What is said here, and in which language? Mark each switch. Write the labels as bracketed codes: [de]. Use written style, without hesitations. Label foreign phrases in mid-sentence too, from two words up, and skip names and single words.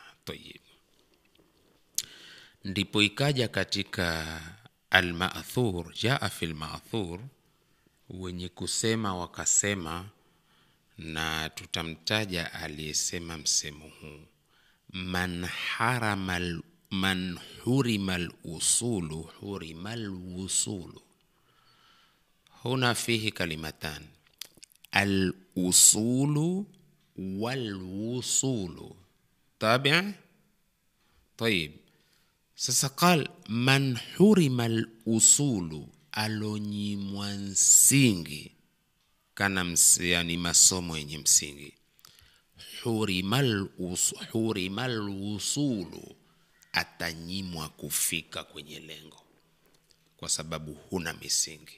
[sw] Tayib, ndipo ikaja katika al-ma'thur, [ar] جاء في المأثور, [sw] wenye kusema wakasema, na tutamtaja aliyesema msemo huu, [ar] من حرم من حرم الأصول حرم الوصول. هنا فيه كلمتان الأصول والوصول. طبع؟ طيب. [sw] Sasa [ar] قال من حرم الأصول, [sw] alonyimwa msingi, kana yani masomo yenye msingi. [ar] حرم الوصول, [sw] atanyimwa kufika kwenye lengo kwa sababu huna misingi.